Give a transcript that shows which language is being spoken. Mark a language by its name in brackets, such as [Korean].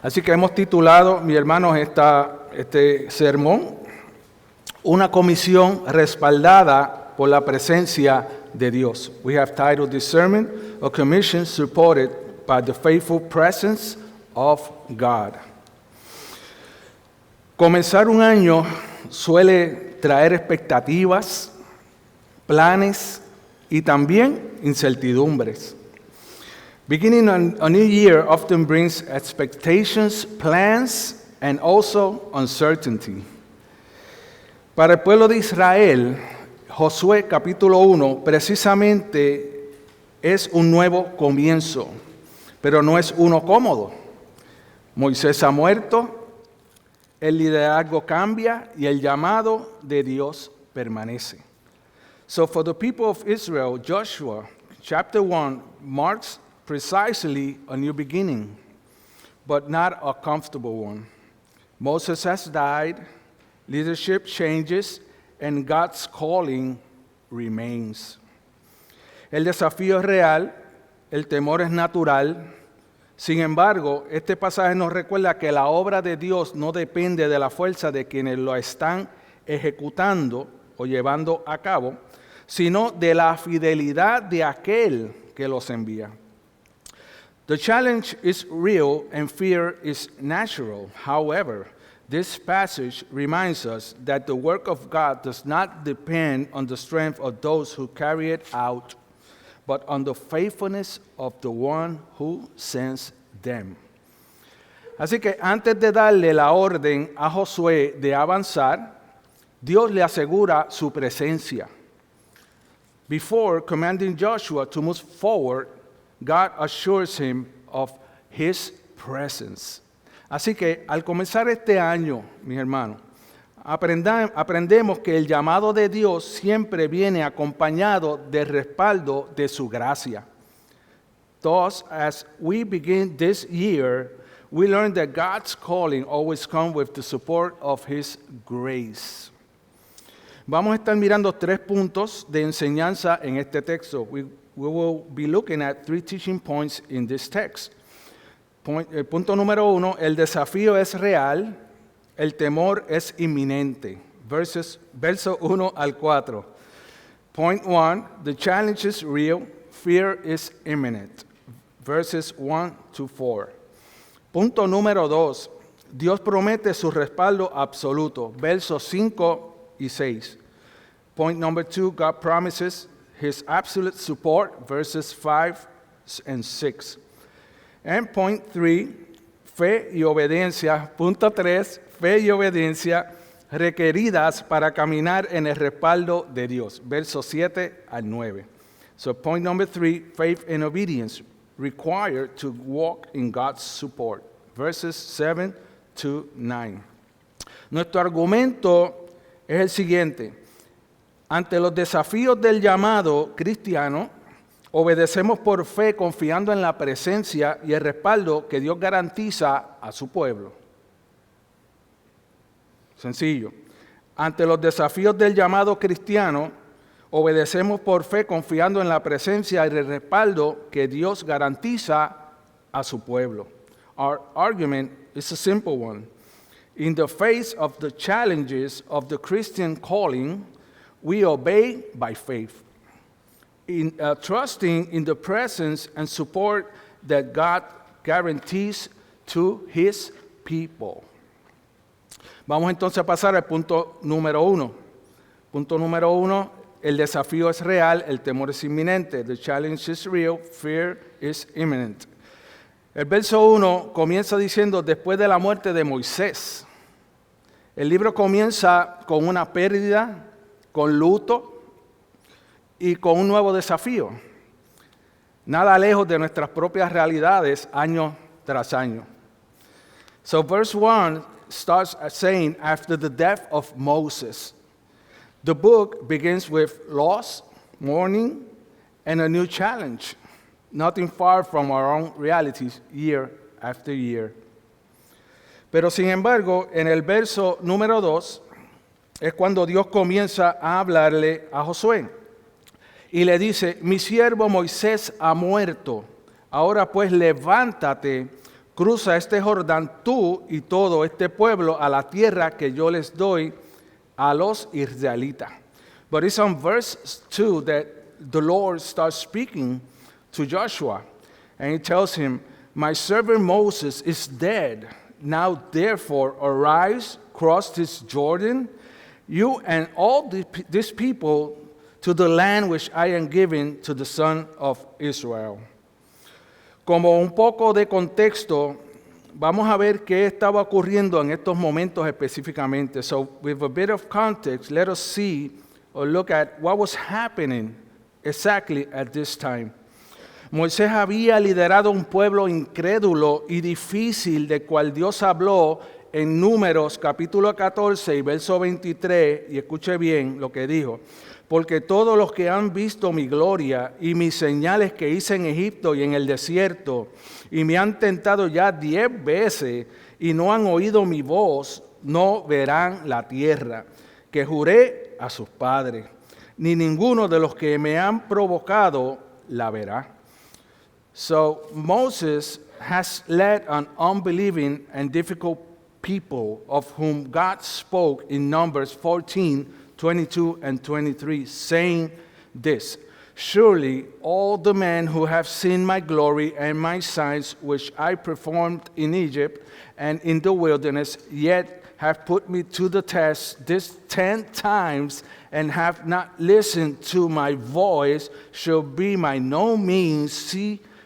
[Spanish] Así que hemos titulado, mis hermanos, este sermón, una comisión respaldada por la presencia de Dios. [English] We have titled this sermon, A Commission Supported by the Faithful Presence of God. [Spanish] Comenzar un año suele traer expectativas, planes y también incertidumbres. [English] Beginning a new year often brings expectations, plans, and also uncertainty. [Spanish] Para el pueblo de Israel, Josué capítulo 1 precisamente es un nuevo comienzo, pero no es uno cómodo. Moisés ha muerto, el liderazgo cambia y el llamado de Dios permanece. [English] So for the people of Israel, Joshua chapter 1 marks precisely a new beginning, but not a comfortable one. Moses has died, leadership changes, and God's calling remains. [Spanish] El desafío es real, el temor es natural. Sin embargo, este pasaje nos recuerda que la obra de Dios no depende de la fuerza de quienes lo están ejecutando o llevando a cabo, sino de la fidelidad de aquel que los envía. [English] The challenge is real and fear is natural. However, this passage reminds us that the work of God does not depend on the strength of those who carry it out, but on the faithfulness of the one who sends them. [Spanish] Así que antes de darle la orden a Josué de avanzar, Dios le asegura su presencia. [English] Before commanding Joshua to move forward, God assures him of his presence. [Spanish] Así que al comenzar este año, mis hermanos, aprendemos que el llamado de Dios siempre viene acompañado del respaldo de su gracia. [English] Thus, as we begin this year, we learn that God's calling always comes with the support of his grace. [Spanish] Vamos a estar mirando 3 puntos de enseñanza en este texto. [English] We will be looking at 3 teaching points in this text. [Spanish] Punto número 1, el desafío es real, el temor es inminente. Verso 1 al 4. [English] Point 1, the challenge is real, fear is imminent. Verses 1 to 4. [Spanish] Punto número 2, Dios promete su respaldo absoluto. Versos 5 y 6. [English] Point number 2, God promises his absolute support, verses 5 and 6. And point 3, [Spanish] fe y obediencia. Punto 3, fe y obediencia requeridas para caminar en el respaldo de Dios. Versos 7 al 9. [English] So point number 3, faith and obedience required to walk in God's support. Verses 7 to 9. [Spanish] Nuestro argumento es el siguiente. Ante los desafíos del llamado cristiano, obedecemos por fe confiando en la presencia y el respaldo que Dios garantiza a su pueblo. Sencillo. Ante los desafíos del llamado cristiano, obedecemos por fe confiando en la presencia y el respaldo que Dios garantiza a su pueblo. [English] Our argument is a simple one. In the face of the challenges of the Christian calling, we obey by faith, trusting in the presence and support that God guarantees to his people. [Spanish] Vamos entonces a pasar al punto número 1. Punto número 1, el desafío es real, el temor es inminente. [English] The challenge is real, fear is imminent. [Spanish] El verso 1 comienza diciendo, después de la muerte de Moisés. El libro comienza con una pérdida, con luto y con un nuevo desafío. Nada lejos de nuestras propias realidades año tras año. [English] So verse 1 starts saying, after the death of Moses. The book begins with loss, mourning, and a new challenge. Nothing far from our own realities year after year. [Spanish] Pero sin embargo, en el verso número 2, es cuando Dios comienza a hablarle a Josué. Y le dice, mi siervo Moisés ha muerto. Ahora pues levántate, cruza este Jordán tú y todo este pueblo a la tierra que yo les doy a los israelitas. [English] But it's on verse 2 that the Lord starts speaking to Joshua. And he tells him, my servant Moses is dead. Now therefore arise, cross this Jordan, you and all this people, to the land which I am giving to the son of Israel. [Spanish] Como un poco de contexto, vamos a ver qué estaba ocurriendo en estos momentos específicamente. [English] So with a bit of context, let us see or look at what was happening exactly at this time. [Spanish] Moisés había liderado un pueblo incrédulo y difícil, de cual Dios habló en Números capítulo 14 y verso 23, y escuche bien lo que dijo. Porque todos los que han visto mi gloria y mis señales que hice en Egipto y en el desierto, y me han tentado ya 10 veces y no han oído mi voz, no verán la tierra que juré a sus padres, ni ninguno de los que me han provocado la verá. [English] So Moses has led an unbelieving and difficult people of whom God spoke in Numbers 14, 22 and 23, saying this, surely all the men who have seen my glory and my signs which I performed in Egypt and in the wilderness, yet have put me to the test this 10 times and have not listened to my voice, shall by no means see